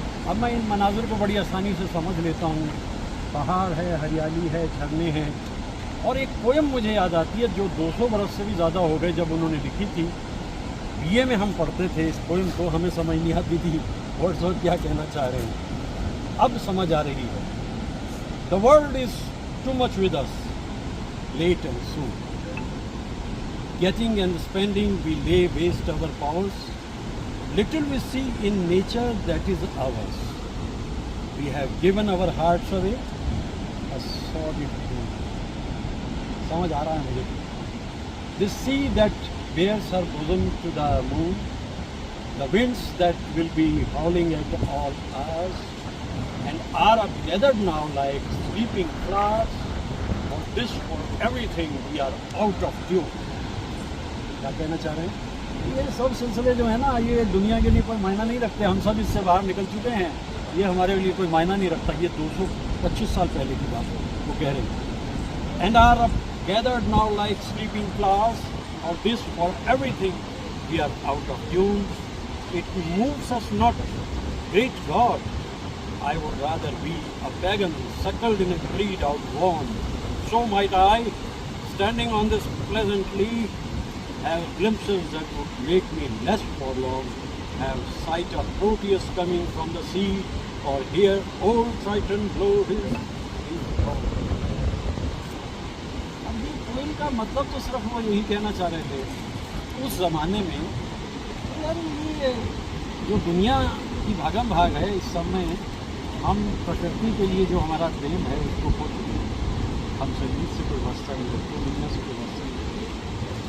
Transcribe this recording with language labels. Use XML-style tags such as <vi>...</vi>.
<hi>अब मैं इन मनाजिर को बड़ी आसानी से समझ लेता हूँ। पहाड़ है, हरियाली है, झरने हैं, और एक पोएम मुझे याद आती है जो 200 बरस से भी ज़्यादा हो गए जब उन्होंने लिखी थी। बीए में हम पढ़ते थे इस पोएम को, हमें समझ नहीं आती थी वर्ड्सवर्थ क्या कहना चाह रहे हैं। अब समझ आ रही है।</hi> <en>The world is too much with us, late and soon, getting and spending we lay waste our powers, little we see in nature that is ours, we have given our hearts away, a solid food.</en> <hi>समझ आ रहा है मुझे।</hi> <en>This sea that bears her bosom to the moon, the winds that will be howling at all hours, and are gathered now like sleeping flowers, for this for everything we are out of tune.</en> <hi>क्या कहना चाह रहे हैं? ये सब सिलसिले जो है ना, ये दुनिया के लिए कोई मायना नहीं रखते। हम सब इससे बाहर निकल चुके हैं, ये हमारे लिए कोई मायना नहीं रखता। ये 225 साल पहले की बात है वो कह रहे हैं।</hi> <en>And are gathered now like sleeping flowers, of this for everything we are out of tune. It moves us not, great God, I would rather be a pagan suckled in a creed outworn. So might I, standing on this pleasant lea, have glimpses that would make me less forlorn, have sight of Proteus coming from the sea, or hear old Triton blow his horn.</en> <hi>अब ये poem का मतलब तो सिर्फ वो यही कहना चाह रहे थे उस ज़माने में, यार ये जो दुनिया की भागम भाग है इस समय, हम प्रकृति के लिए जो हमारा प्रेम है उसको खो चुके हैं। हम संगीत से कोई वास्ता नहीं रखते, दुनिया से कोई वास्ता नहीं रखते।</hi>